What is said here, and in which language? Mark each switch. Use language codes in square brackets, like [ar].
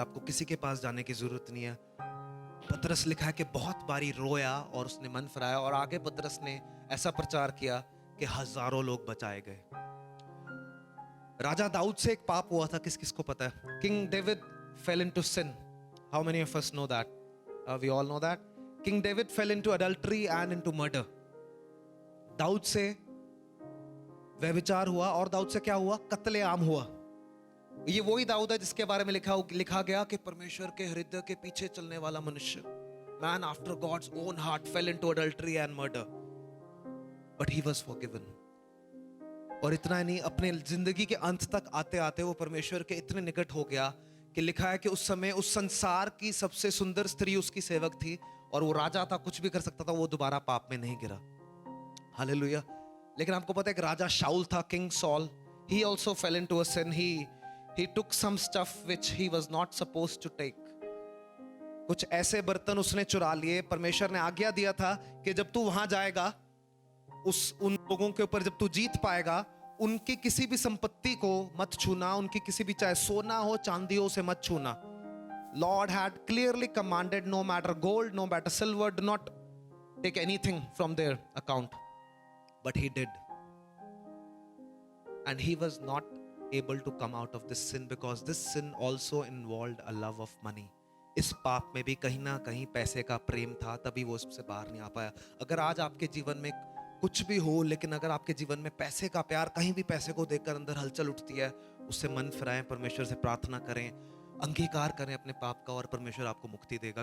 [hi] आपको किसी के पास जाने की जरूरत नहीं है। पतरस लिखा है कि बहुत बारी रोया और उसने मन फिराया, और आगे पतरस ने ऐसा प्रचार किया कि हजारों लोग बचाए गए। राजा दाऊद से एक पाप हुआ था, किस किस को पता है? King David [en] fell into sin. How many of us know that? We all know that. King David fell into adultery and into murder. [hi] Dawood से व्यभिचार हुआ और दाऊद से क्या हुआ? कत्लेआम हुआ. ये वही दाऊद है जिसके बारे में लिखा गया कि परमेश्वर के हृदय के पीछे चलने वाला मनुष्य, [en] man after God's own heart, fell into adultery and murder, but he was forgiven. [hi] और इतना ही नहीं, अपने जिंदगी के अंत तक आते आते वो परमेश्वर के इतने निकट हो गया कि लिखा है कि उस समय उस संसार की सबसे सुंदर स्त्री उसकी सेवक थी और वो राजा था, कुछ भी कर सकता था, वो दोबारा पाप में नहीं गिरा. हालेलुया. लेकिन आपको पता है कि राजा शाऊल था, king sol, [en] he also fell into a sin. He took some stuff which he was not supposed to take. [hi] कुछ ऐसे बर्तन उसने चुरा लिए. परमेश्वर ने आज्ञा दिया था कि जब तू वहां जाएगा, उन लोगों के ऊपर जब तू जीत पाएगा, उनकी किसी भी संपत्ति को मत छूना, उनकी किसी भी, चाहे सोना हो चांदी हो, उसे मत छूना. [en] Lord had clearly commanded, no matter gold, no matter silver, do not take anything from their account. But he did. And he was not able to come out of this sin because this sin also involved a love of money. [hi] इस पाप में भी कहीं ना कहीं पैसे का प्रेम था, तभी वो उससे बाहर नहीं आ पाया. अगर आज आपके जीवन में कुछ भी हो, लेकिन अगर आपके जीवन में पैसे का प्यार, कहीं भी पैसे को देखकर अंदर हलचल उठती है, उससे मन फिराएं, परमेश्वर से प्रार्थना करें, अंगीकार करें अपने पाप का, और परमेश्वर आपको मुक्ति देगा.